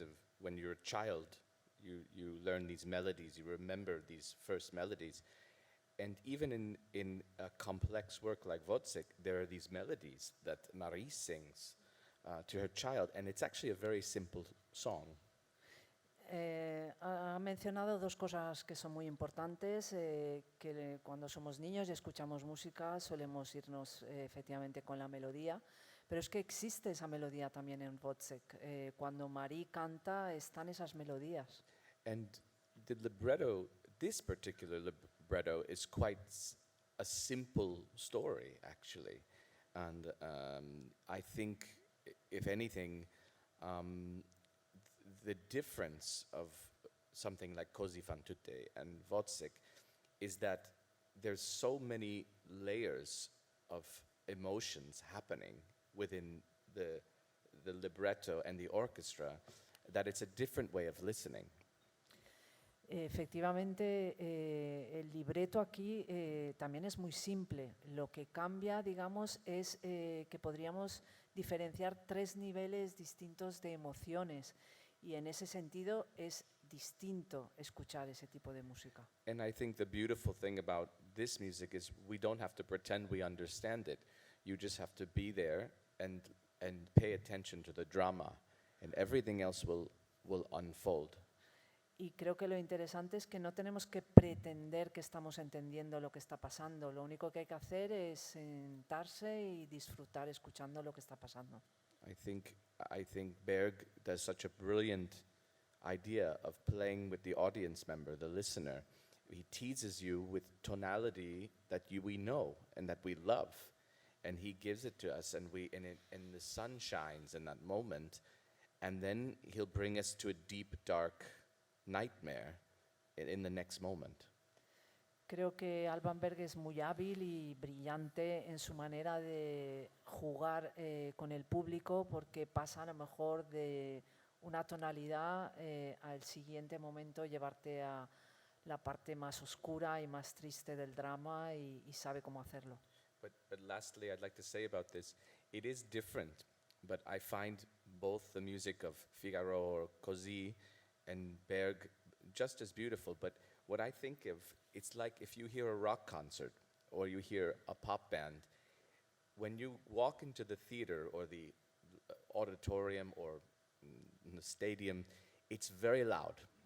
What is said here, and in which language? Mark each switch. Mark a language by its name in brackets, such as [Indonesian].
[English] Of when you're a child, you learn these melodies, you remember these first melodies. And even in a complex work like Wozzeck, there are these melodies that Marie sings to her child, and it's actually a very simple song. [Spanish] Ha mencionado dos cosas que son muy importantes, que cuando somos niños y escuchamos música solemos irnos efectivamente con la melodía, pero es que existe esa melodía también en Wozzeck. Cuando Marie canta están esas melodías. [English] And the libretto, this particular libretto, is quite a simple story, actually. And I think, if anything, the difference of something like Così fan tutte and Wozzeck is that there's so many layers of emotions happening within the libretto and the orchestra that it's a different way of listening. [Spanish] Efectivamente, el libreto aquí también es muy simple. Lo que cambia, digamos, es que podríamos diferenciar tres niveles distintos de emociones, y en ese sentido es distinto escuchar ese tipo de música. [English] And I think the beautiful thing about this music is we don't have to pretend we understand it. You just have to be there and pay attention to the drama, and everything else will unfold. [Spanish] Y creo que lo interesante es que no tenemos que pretender que estamos entendiendo lo que está pasando. Lo único que hay que hacer es sentarse y disfrutar escuchando lo que está pasando. [English] I think Berg does such a brilliant idea of playing with the audience member, the listener. He teases you with tonality that we know and that we love, and he gives it to us, and the sun shines in that moment, and then he'll bring us to a deep, dark nightmare in the next moment. [Spanish] Creo que Alban Berg es muy hábil y brillante en su manera de jugar con el público, porque pasa a lo mejor de una tonalidad al siguiente momento llevarte a la parte más oscura y más triste del drama, y sabe cómo hacerlo. [English] But lastly, I'd like to say about this, it is different, but I find both the music of Figaro or Così and Berg just as beautiful. But what I think of, it's like if you hear a rock concert or you hear a pop band, when you walk into the theater or the auditorium or in the stadium, it's very loud.